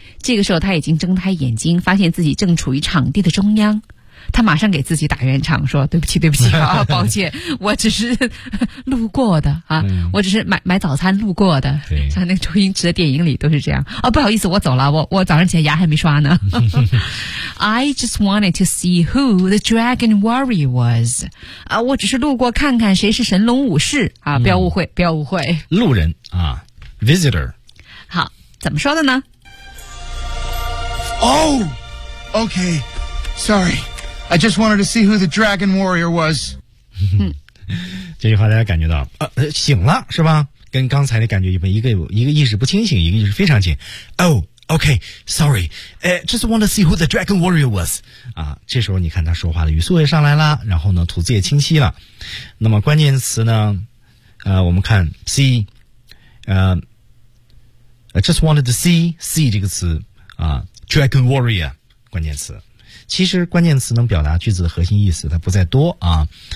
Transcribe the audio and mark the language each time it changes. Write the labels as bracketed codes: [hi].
[zh] 这个时候他已经睁开眼睛，发现自己正处于场地的中央。他马上给自己打圆场，说：“对不起，对不起啊，抱歉，我只是路过的啊，我只是买早餐路过的。对” 像那个周星驰的电影里都是这样。哦，不好意思，我走了，我早上起来牙还没刷呢。 [en] I just wanted to see who the dragon warrior was。 [zh] 啊，我只是路过看看谁是神龙武士啊！不要误会，不要误会，路人啊 ，visitor。好，怎么说的呢 [en] ？Oh, okay, sorry. I just wanted to see who the dragon warrior was. [zh] 这句话大家感觉到醒了是吧，跟刚才的感觉一般，一个意识不清醒，一个意识非常醒。 [en] Oh, okay, sorry. Just wanted to see who the dragon warrior was. [zh] 啊，这时候你看他说话的语速也上来了，然后呢吐字也清晰了。那么关键词呢我们看 see, [en] just wanted to see, [zh] see 这个词啊 ,dragon warrior, 关键词。其实关键词能表达句子的核心意思它不再多啊。